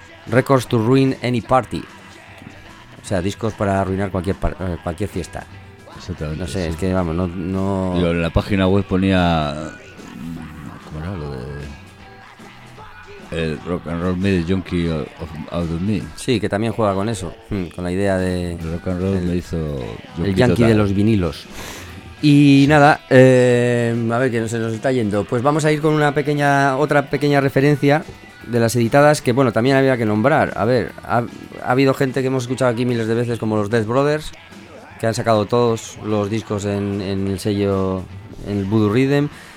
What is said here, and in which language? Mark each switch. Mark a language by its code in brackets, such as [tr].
[en] Records to ruin any party. [es] O sea, discos para arruinar cualquier fiesta. Exactamente. No sé, sí. Es que vamos, no... Yo en la página web ponía, ¿cómo era lo de? [en] El rock and roll made a junkie out of me. [es] Sí, que también juega con eso, con la idea de... El rock and roll me hizo junkie. El yankee de los vinilos. Y nada, a ver, que no se nos está yendo. Pues vamos a ir con una pequeña, otra pequeña referencia de las editadas, que bueno, también había que nombrar. A ver, ha habido gente que hemos escuchado aquí miles de veces, como los Death Brothers, que han sacado todos los discos en el sello, en el Voodoo Rhythm.